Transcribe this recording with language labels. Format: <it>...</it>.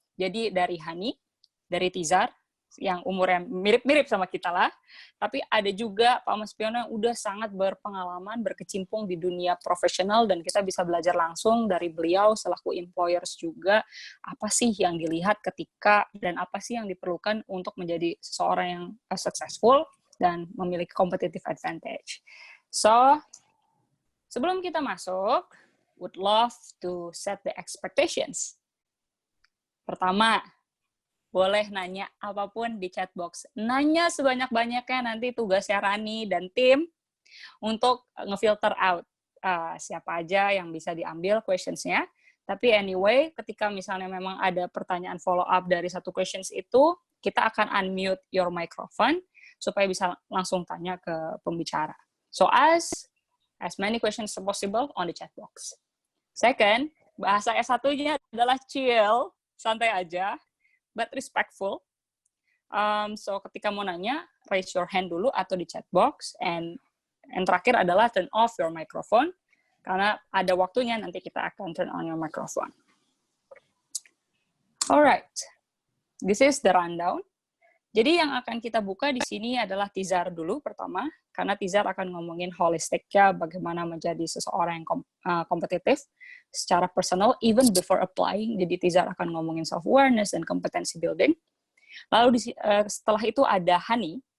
<id>Jadi dari Hani, dari Tizar, yang umurnya mirip-mirip sama kita lah, tapi ada juga Pak Mas Piono yang udah sangat berpengalaman, berkecimpung di dunia profesional, dan kita bisa belajar langsung dari beliau selaku employers juga, apa sih yang dilihat ketika, dan apa sih yang diperlukan untuk menjadi seseorang yang successful, dan memiliki competitive advantage.</id> <en>So,</en> <id>sebelum kita masuk,</id> <en>would love to set the expectations.</en> <id>Pertama, boleh nanya apapun di chat box. Nanya sebanyak-banyaknya, nanti tugasnya Rani dan tim untuk ngefilter out siapa aja yang bisa diambil questions-nya. Tapi anyway, ketika misalnya memang ada pertanyaan follow-up dari satu questions itu, kita akan</id> <en>unmute your microphone</en> <id>supaya bisa langsung tanya ke pembicara.</id> <en>So ask as many questions as possible on the chat box.</en> <id>Second, bahasa S1-nya adalah chill, santai aja,</id> <en>but respectful. So</en> <id>ketika mau nanya,</id> <en>raise your hand</en> <id>dulu atau di</id> <en>chat box, and</en> <id>terakhir adalah</id> <en>turn off your microphone,</en> <id>karena ada waktunya nanti kita akan</id> <en>turn on your microphone. Alright, this is the rundown.</en> <id>Jadi yang akan kita buka di sini adalah Tizar dulu pertama, karena Tizar akan ngomongin holistiknya bagaimana menjadi seseorang yang kompetitif secara personal</id> <en>even before applying.</en> <id>Jadi Tizar akan ngomongin self-awareness dan competency building. Lalu setelah itu ada Hani.</id>